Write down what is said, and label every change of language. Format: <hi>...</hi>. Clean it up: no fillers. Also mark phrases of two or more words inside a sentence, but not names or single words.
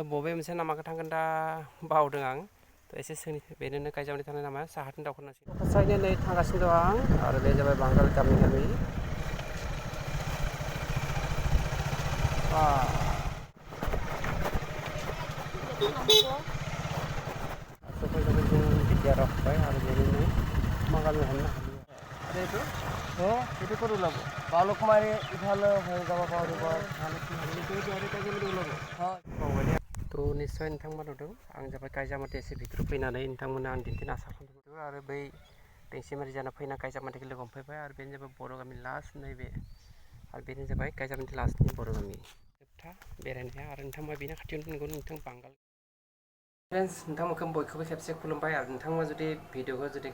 <brx>बबे मोनसे लामाखौ थांगोन दा बावदों आं थ' एसे सोंनि बेनो गायजामाथि थानाय लामाया साहाथिं दावखोनांसिगोन साइडनि नै थांगासिनो दं आं आरो बे जाबाय बांगाल गामि सफैबाय जों बिटिआर हाबबाय आरो बेनिनो मा गामि हमनो हालिया</brx> <as>সেইটো ক'ত ওলাব বালুকমাৰী ইফালে হৈ যাব পাৰিব</as> <brx>थ' निस्सय नोंथांमोना नुदों आं जाबाय गायजामाथि एसे भितराव फैनानै नोंथांमोना आं दिन्थिनो आसा खालामदों आरो बै दैसिमारि जाना फैना गायजामाथिखौ लोगो हमफैबाय आरो बेनो जाबाय बर' गामि लास्ट नैबे आरो बेनो जाबाय गायजामाथि लास्टनि बर' गामि जोबथा बेरायनाया आरो नोंथांमोना बेनि खाथियावनो नुगोन नोंथां बांगाल फ्रेन्ड्स नोंथांमोनखौ बयखौबो खेबसे खुलुमबाय आरो नोंथांमोना जुदि भिडिअखौ जुदि</brx>